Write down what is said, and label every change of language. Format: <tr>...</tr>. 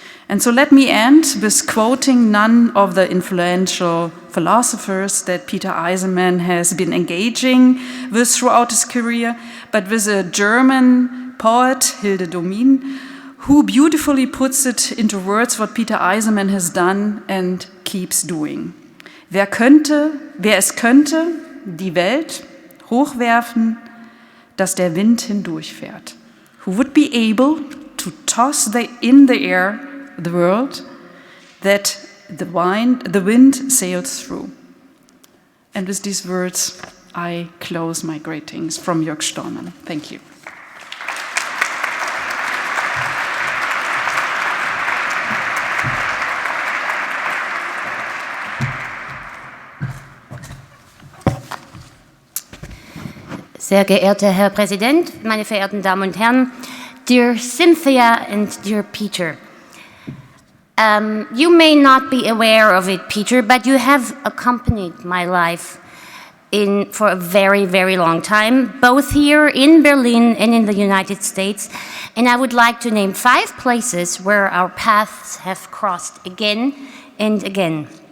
<en>And so let me end with quoting none of the influential philosophers that Peter Eisenman has been engaging with throughout his career, but with a German poet, Hilde Domin, who beautifully puts it into words what Peter Eisenman has done and keeps doing.</en> <de>Wer es könnte, die Welt hochwerfen, dass der Wind hindurchfährt.</de> <en>Who would be able to toss in the air the world that the wind sails through. And with these words, I close my greetings from Jörg Stolman. Thank you.</en> <de>Sehr geehrter Herr Präsident, meine verehrten Damen und Herren,</de> <en>dear Cynthia and dear Peter. You may not be aware of it, Peter, but you have accompanied my life for a very, very long time, both here in Berlin and in the United States. And I would like to name 5 places where our paths have crossed again and again.</en>